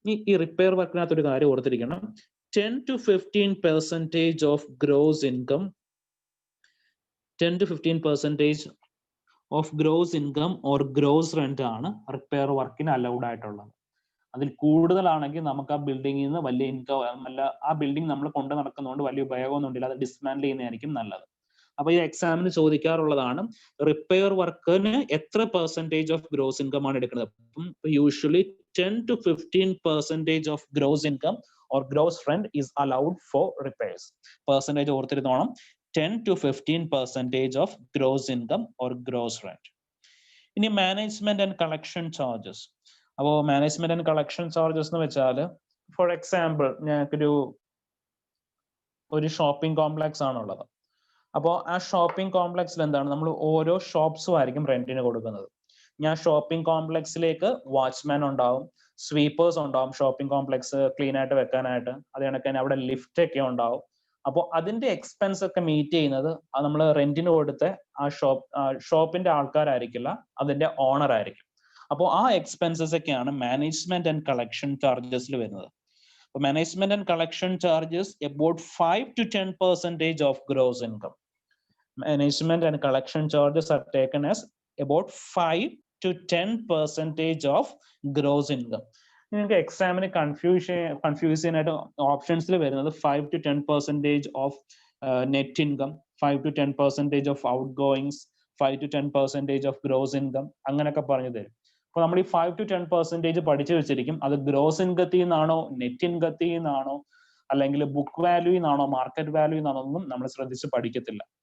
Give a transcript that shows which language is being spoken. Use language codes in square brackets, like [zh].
[ml] ഈ റിപ്പയർ വർക്കിനകത്ത് ഒരു കാര്യം ഓർത്തിരിക്കണം. 10 to 15% of gross income, 10 to 15% of gross income or gross rent ആണ് റിപ്പയർ വർക്കിന് അലൗഡ് ആയിട്ടുള്ളത്. അതിൽ കൂടുതലാണെങ്കിൽ നമുക്ക് ആ ബിൽഡിങ്ങിൽ നിന്ന് വലിയ ഇൻകം അല്ല, ആ ബിൽഡിംഗ് നമ്മൾ കൊണ്ടു നടക്കുന്നതുകൊണ്ട് വലിയ ഉപയോഗമൊന്നും ഉണ്ടില്ല, അത് ഡിസ്മാൻഡിൽ ചെയ്യുന്നതായിരിക്കും നല്ലത്. അപ്പൊ ഈ എക്സാമിന് ചോദിക്കാറുള്ളതാണ് റിപ്പയർ വർക്കിന് എത്ര പെർസെൻറ്റേജ് ഓഫ് ഗ്രോസ് ഇൻകം ആണ് എടുക്കുന്നത്. അപ്പം usually [en] 10 to 15% of gross income or gross rent is allowed for repairs. Percentage [ml] ഓർത്തിരുന്നോണം, [en] 10 to 15% of gross income or gross rent. [ml] ഇനി മാനേജ്മെന്റ് ആൻഡ് കളക്ഷൻ ചാർജസ്. അപ്പോൾ മാനേജ്മെന്റ് ആൻഡ് കളക്ഷൻ ചാർജസ് എന്ന് വെച്ചാൽ, for example ഞങ്ങൾക്കൊരു shopping complex ആണുള്ളത്. അപ്പോൾ ആ shopping കോംപ്ലക്സിൽ എന്താണ്, നമ്മൾ ഓരോ ഷോപ്സും ആയിരിക്കും റെന്റിന് കൊടുക്കുന്നത്. ഞാൻ ഷോപ്പിംഗ് കോംപ്ലക്സിലേക്ക് വാച്ച്മാൻ ഉണ്ടാവും, സ്വീപ്പേഴ്സ് ഉണ്ടാവും, ഷോപ്പിംഗ് കോംപ്ലക്സ് ക്ലീൻ ആയിട്ട് വെക്കാനായിട്ട്. അത് കണക്ക് തന്നെ അവിടെ ലിഫ്റ്റ് ഒക്കെ ഉണ്ടാവും. അപ്പോൾ അതിന്റെ എക്സ്പെൻസ് ഒക്കെ മീറ്റ് ചെയ്യുന്നത് നമ്മൾ റെന്റിന് കൊടുത്ത ആ ഷോപ്പിന്റെ ആൾക്കാരായിരിക്കില്ല, അതിന്റെ ഓണർ ആയിരിക്കും. അപ്പോൾ ആ എക്സ്പെൻസസ് ഒക്കെയാണ് മാനേജ്മെന്റ് ആൻഡ് കളക്ഷൻ ചാർജസിൽ വരുന്നത്. അപ്പോൾ management and collection charges about [en] 5 to 10% of gross income. Management and collection charges are taken as about 5 to 10% of gross income. [ml] നിങ്ങൾക്ക് എക്സാമിന് കൺഫ്യൂസ് ചെയ്യാനായിട്ട് ഓപ്ഷൻസിൽ വരുന്നത് 5 to 10% of net income, 5 to 10% of out goings, 5 to 10% of gross income, അങ്ങനെയൊക്കെ പറഞ്ഞു തരും. അപ്പോൾ നമ്മൾ ഈ 5 to 10% പഠിച്ചു വെച്ചിരിക്കും. അത് ഗ്രോസ് ഇൻകത്തിൽ നിന്നാണോ, നെറ്റ് ഇൻകത്തിൽ നിന്നാണോ, അല്ലെങ്കിൽ ബുക്ക് വാല്യൂ നിന്നാണോ, മാർക്കറ്റ് വാല്യൂ നിന്നാണോ ഒന്നും നമ്മൾ ശ്രദ്ധിച്ച് പഠിക്കത്തില്ല.